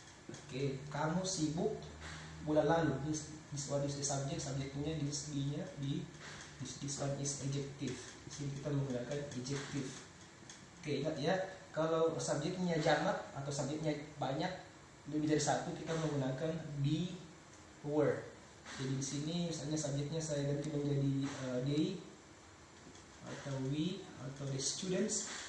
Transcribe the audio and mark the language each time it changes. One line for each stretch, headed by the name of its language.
Indonesian: Oke, kamu sibuk bulan lalu.
English: This one is the subject,
Indonesian: subjeknya
English: this
Indonesian: be-nya
English: be, this one is adjective.
Indonesian: Di sini kita menggunakan adjective. Oke, ingat ya, kalau subjeknya jamak atau subjeknya banyak, lebih dari satu, kita menggunakan be, were. Jadi di sini misalnya subjeknya saya ganti menjadi they atau we atau
English: the students.